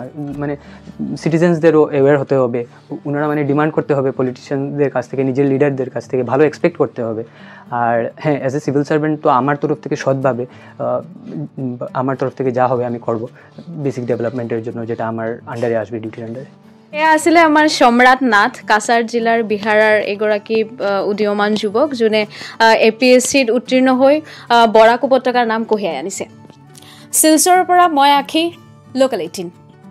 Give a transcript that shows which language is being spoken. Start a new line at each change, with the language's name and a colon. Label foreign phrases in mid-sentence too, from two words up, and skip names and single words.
Bangla: মানে সিটিজেন্সদেরও অ্যাওয়্যার হতে হবে, ওনারা মানে ডিমান্ড করতে হবে পলিটিশিয়ানদের কাছ থেকে, নিজের লিডারদের কাছ থেকে ভালো এক্সপেক্ট করতে হবে। আর হ্যাঁ,
English: as a civil servant
Bangla: তো আমার তরফ থেকে সৎভাবে আমার তরফ থেকে যা হবে আমি করব
English: basic development
Bangla: জন্য, যেটা আমার আন্ডারে আসবে, ডিউটির আন্ডারে।
Assamese: এয়া আছিলে আমাৰ সম্ৰাট নাথ, কাছাৰ জিলাৰ বিহাৰৰ এগৰাকী উদীয়মান যুৱক, যোনে APSCত উত্তীৰ্ণ হৈ বৰাক উপত্যকাৰ নাম কঢ়িয়াই আনিছে। শিলচৰৰ পৰা মই আখি, লোকেল 18।